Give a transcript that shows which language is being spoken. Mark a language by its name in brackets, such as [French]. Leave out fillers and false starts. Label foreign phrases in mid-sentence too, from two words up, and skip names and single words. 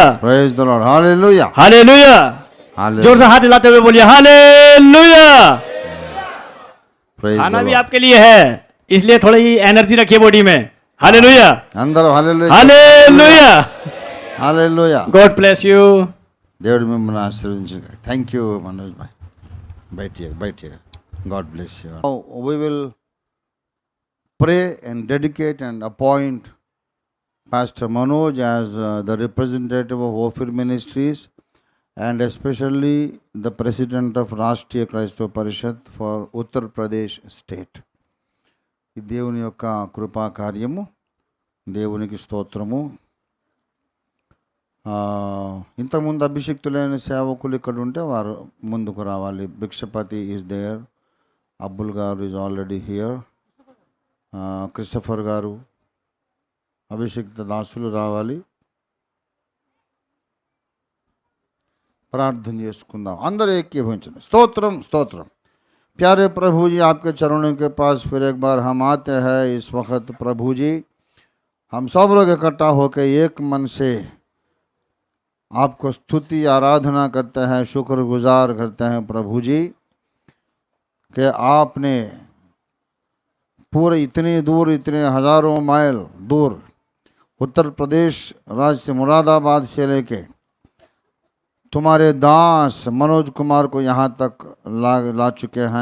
[English] Praise the Lord, हालेलुया [Hindi] हालेलुया। हालेलुया। जोर से हाथ हिलाते हुए बोलिए हालेलुया। [English] प्रेज [Hindi] खाना [English] द [Hindi] भी [English] लॉर्ड। [Hindi] आपके लिए है इसलिए थोड़ी एनर्जी रखिए बॉडी में। हालेलुया अंदर हालेलुया हालेलुया। हालेलुया। [English] God bless you. [Telugu] దేవుడు మిమ్మల్ని ఆశీర్వదించుగా. [English] thank you [Telugu] మనోజ్ భాయ్. బయటిగా [English] God bless you. We will pray and dedicate and appoint Pastor Manoj as the representative of Ophir Ministries and especially the president of Rashtriya Kraistava Parishad for Uttar Pradesh state. [Telugu] ఈ దేవుని యొక్క కృపా కార్యము, దేవునికి స్తోత్రము. ఇంతకుముందు అభిషిక్తులైన సేవకులు ఇక్కడ ఉంటే వారు ముందుకు రావాలి. భిక్షపతి [English] is there, [Telugu] అబ్బుల్ గారు [English] is already here, [Telugu] క్రిస్టఫర్ గారు, అభిషిక్త దాసులు రావాలి. प्रार्थना చేసుకుందాం. అందరూ ఏకీభవించండి. స్తోత్రం స్తోత్రం. [Hindi] प्यारे प्रभु जी, आपके चरणों के पास फिर एक बार हम आते हैं. इस वक्त प्रभु जी हम सब लोग इकट्ठा होकर एक मन से आपको स्तुति आराधना करते हैं, शुक्रगुजार करते हैं प्रभु जी कि आपने पूरे इतनी दूर, इतने हज़ारों माइल दूर उत्तर प्रदेश राज्य से मुरादाबाद से लेके तुम्हारे दास मनोज कुमार को यहाँ तक ला चुके हैं.